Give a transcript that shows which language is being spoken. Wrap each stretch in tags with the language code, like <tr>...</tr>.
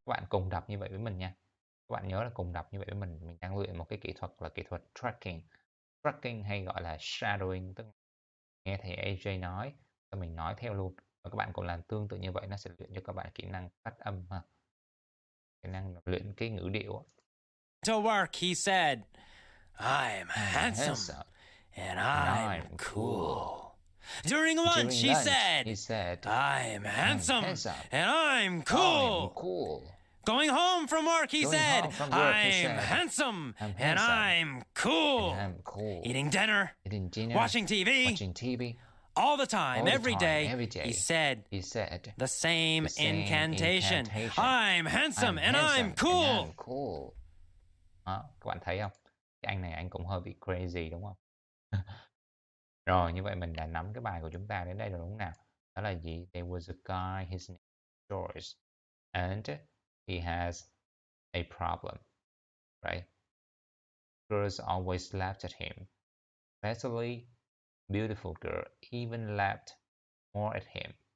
<vi>Các bạn cùng đọc như vậy với mình nha. Các bạn nhớ là cùng đọc như vậy với mình. Mình đang luyện một cái kỹ thuật là kỹ thuật tracking. Tracking hay gọi là shadowing, tức là nghe thầy AJ nói, rồi mình nói theo luôn. Và các bạn cũng làm tương tự như vậy, nó sẽ luyện cho các bạn kỹ năng phát âm ha. Kỹ năng luyện cái ngữ điệu.</vi> <en>To work, he said, I'm handsome and I'm cool. During lunch, he said, I'm handsome and I'm cool. Going home from work, he said, I'm handsome and I'm cool. Eating dinner, watching TV. All the time, every day, he said the same incantation. I'm handsome and I'm cool.</en> <vi>Đó, các bạn thấy không? Cái anh này anh cũng hơi bị crazy đúng không? Rồi, như vậy mình đã nắm cái bài của chúng ta đến đây rồi đúng không nào? Đó là gì?</vi> <en>There was a guy, his name is George, and he has a problem, right? Girls always laughed at him, especially beautiful girl even laughed more at him.</en>